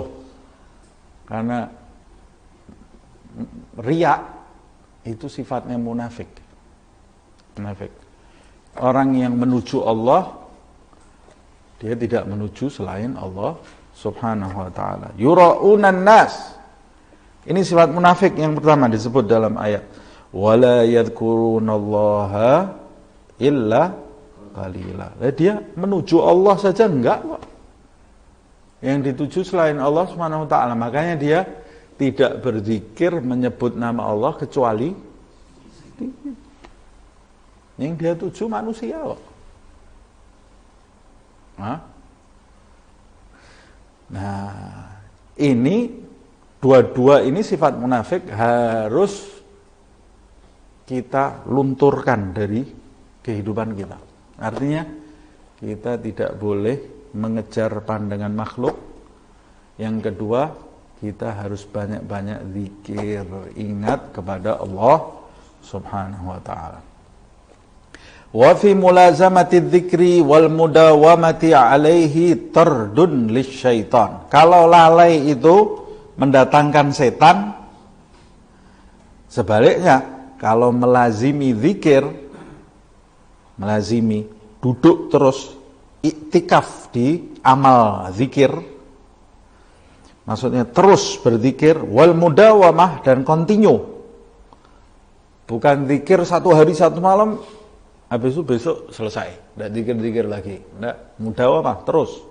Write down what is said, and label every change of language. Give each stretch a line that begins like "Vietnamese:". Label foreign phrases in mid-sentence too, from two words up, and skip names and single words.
Indonesian: Karena riya itu sifatnya munafik. Munafik. Orang yang menuju Allah, dia tidak menuju selain Allah
Arabic: سبحانه وتعالى. يراءون الناس.
Indonesian: Ini sifat munafik yang pertama disebut dalam ayat.
Arabic: ولا يذكرون الله إلا قليلا.
Indonesian: Dia menuju Allah saja enggak kok. Yang dituju selain Allah
Arabic: سبحانه وتعالى,
Indonesian: makanya dia tidak berzikir menyebut nama Allah kecuali yang dia tuju manusia kok. Nah, ini dua-dua ini sifat munafik harus kita lunturkan dari kehidupan kita. Artinya kita tidak boleh mengejar pandangan makhluk. Yang kedua, kita harus banyak-banyak zikir, ingat kepada Allah
Arabic: سبحانه وتعالى. وفي ملازمة الذكر والمداومة عليه طرد للشيطان.
Indonesian: Kalau lalai itu mendatangkan setan, sebaliknya kalau melazimi zikir, melazimi duduk terus iktikaf di amal zikir, maksudnya terus berzikir,
Arabic: والمداومة
Indonesian: dan continue, bukan zikir satu hari satu malam habis itu besok selesai, tidak zikir-zikir lagi, tidak, mudawamah terus.